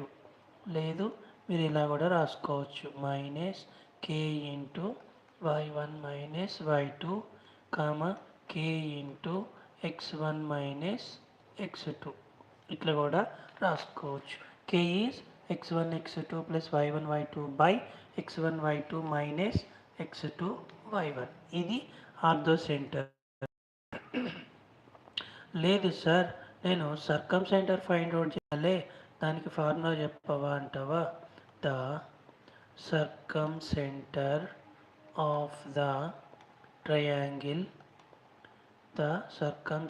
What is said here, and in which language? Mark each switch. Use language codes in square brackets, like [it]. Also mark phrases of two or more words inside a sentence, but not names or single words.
[te] లేదు, మీరు ఇలా కూడా రాసుకోవచ్చు, [en] minus k into y1 minus y2 k into x1 minus x2. [te] ఇట్లా కూడా రాసుకోవచ్చు. [en] k is x1 x2 plus y1 y2 by x1 y2 minus x2 y1. [te] ఇది [en] ortho center. [te] లేదు సార్, నేను [en] circum center find out [te] చేయాలి, దానికి ఫార్ములా చెప్పవా అంటావా? [en] The circum center of the triangle, the circum